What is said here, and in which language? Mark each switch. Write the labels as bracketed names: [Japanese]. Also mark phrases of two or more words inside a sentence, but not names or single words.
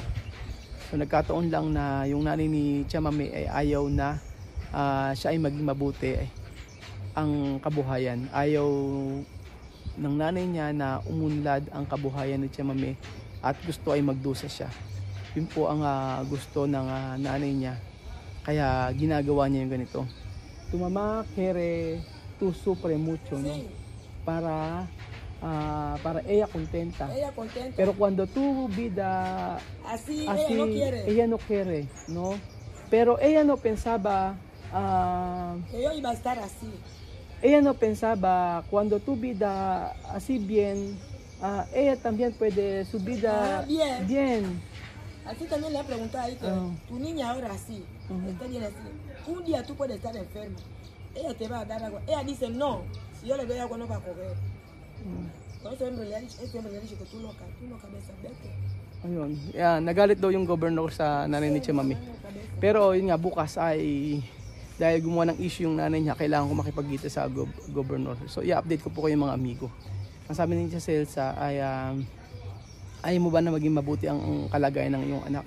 [Filipino] So nagkataon lang na yung nanay ni Chamame ay ayaw na siya ay maging mabuti ang kabuhayan. Ayaw ng nanay niya na umunlad ang kabuhayan ni Chamame at gusto ay magdusa siya. Yun po ang gusto ng nanay niya. Kaya ginagawa niya yung ganito. [Spanish] Tu mamá quiere tu sufre mucho, no? Para ella contenta. Pero cuando tu vida así ella no quiere, no? Pero ella no pensaba que yo iba a estar así. Ella no pensaba cuando tu vida así bien, ella también puede su vida bien. Así también le he preguntado ahí que tu niña ahora así, está bien así. Un día tú puedes estar enferma, ella te va a dar agua. Ella dice no, si yo le doy agua no va a comer. Ese hombre le ha dicho que tú loca cabeza, vete. [Filipino] Ayun, nagalit daw yung governor sa nanay ni Chamame. Pero yun nga, bukas ay dahil gumawa ng issue yung nanay niya, kailangan ko makipagkita sa governor. So i-update ko po kayo mga amigo. Ang sabi ni Celsa ay ayaw mo ba na maging mabuti ang kalagayan ng iyong anak?